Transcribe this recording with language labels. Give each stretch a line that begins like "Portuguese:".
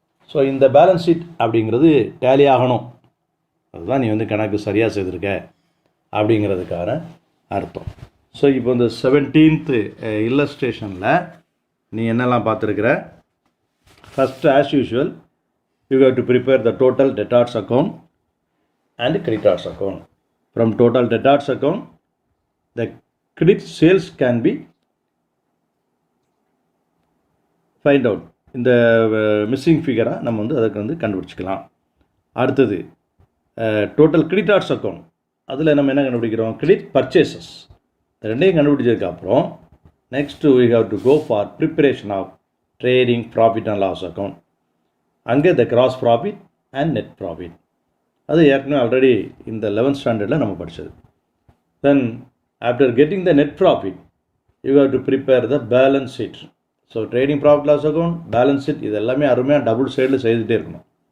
Tamil: So இந்த balance sheet அப்படிங்கிறது tally ஆகணும், அதுதான் நீ வந்து கணக்கு சரியாக செய்திருக்க அப்படிங்கிறதுக்கான அர்த்தம். ஸோ இப்போ இந்த 17th இல்லஸ்ட்ரேஷனில் நீ என்னெல்லாம் பார்த்துருக்குற?
English: First as usual you have to prepare the total debtors account and creditors account. From total debtors account, the credit sales can be find out.
Tamil: இந்த மிஸ்ஸிங் ஃபிகராக நம்ம வந்து அதுக்கு வந்து கண்டுபிடிச்சிக்கலாம். அடுத்தது டோட்டல் கிரெடிட்டார்ஸ் அக்கௌண்ட், அதில் நம்ம என்ன கண்டுபிடிக்கிறோம்? Credit purchases. ரெண்டையும் கண்டுபிடிச்சதுக்கு அப்புறம்
English: Next we have to go for preparation of trading profit and loss account.
Tamil: அங்கே
English: the gross profit and net profit,
Tamil: அது ஏற்கனவே ஆல்ரெடி இந்த 11th ஸ்டாண்டர்டில் நம்ம படித்தது.
English: Then after getting the net profit you have to prepare the balance sheet.
Tamil: So trading profit loss account, balance sheet, இது எல்லாமே அருமையாக டபுள் சைடில் செய்துகிட்டே இருக்கணும்.